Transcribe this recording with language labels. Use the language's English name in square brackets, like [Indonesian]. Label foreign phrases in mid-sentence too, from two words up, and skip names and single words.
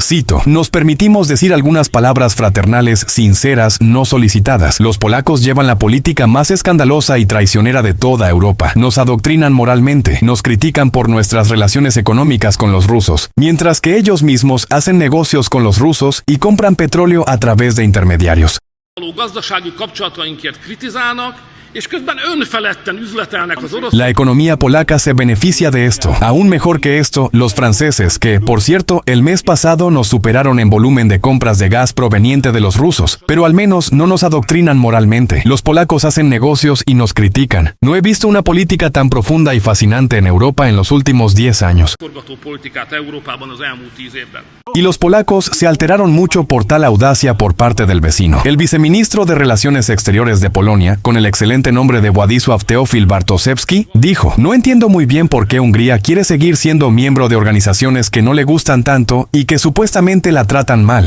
[Spanish] Cito, nos permitimos decir algunas palabras fraternales, sinceras, no solicitadas. Los polacos llevan la política más escandalosa y traicionera de toda Europa. Nos adoctrinan moralmente, nos critican por nuestras relaciones económicas con los rusos, mientras que ellos mismos hacen negocios con los rusos y compran petróleo a través de intermediarios. [Hungarian] Gazdasági kapcsolatainkért kritizálnak, és közben önfeledten üzletelnek az orosz. [Spanish] La economía polaca se beneficia de esto. Aún mejor que esto, los franceses, que, por cierto, el mes pasado nos superaron en volumen de compras de gas proveniente de los rusos, pero al menos no nos adoctrinan moralmente. Los polacos hacen negocios y nos critican. No he visto una política tan profunda y fascinante en Europa en los últimos 10 años. [Hungarian] Forgatópolitikát Európában az elmúlt 10 évben. [Spanish] Y los polacos se alteraron mucho por tal audacia por parte del vecino. El viceministro de Relaciones Exteriores de Polonia, con el excelente nombre de Władysław Teofil Bartoszewski, dijo, no entiendo muy bien por qué Hungría quiere seguir siendo miembro de organizaciones que no le gustan tanto y que supuestamente la tratan mal.